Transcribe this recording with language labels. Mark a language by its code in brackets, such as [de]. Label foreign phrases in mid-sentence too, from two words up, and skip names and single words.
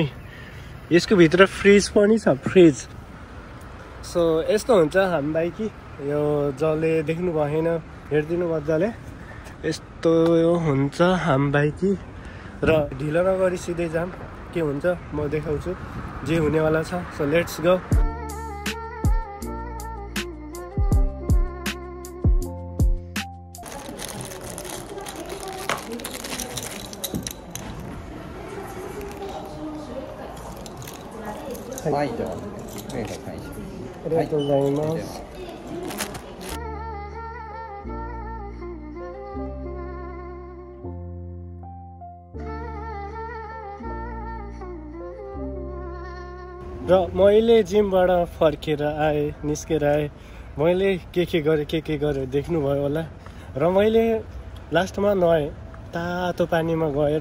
[ne] यसको भित्र फ्रिज पनि छ, फ्रिज। सो यस्तो हुन्छ हामबाइकी। यो जसले देख्नु भएन हेरिदिनु मजाले, यस्तो हुन्छ हामबाइकी। र ढिलो नगरी सिधै जाम, के हुन्छ म देखाउँछु जे हुनेवाला छ। [en] so let's go. [ja] はい、じゃあ、お願いします。ありがとうございます。 [ne] र मैले जिमबाट फर्केर आएँ, निस्केर आएँ। मैले के गरेँ देख्नुभयो होला। र मैले लास्टमा नुहाएँ, तातो पानीमा गएर।